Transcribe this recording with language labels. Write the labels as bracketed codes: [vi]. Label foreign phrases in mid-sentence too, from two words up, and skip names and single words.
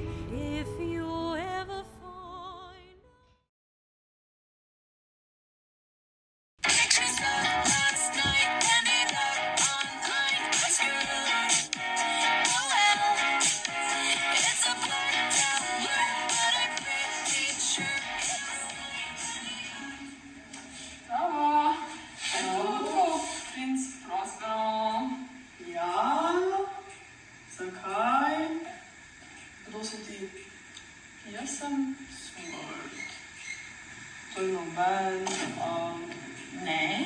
[en] If you ever find pictures of last night ended up online. It's good. Oh well, it's a blacked out blur, but I'm pretty sure it [sl] Princ, prosim. Ja? Zakaj? Kdo si ti? Jaz sem smrt. To je noben. Ne.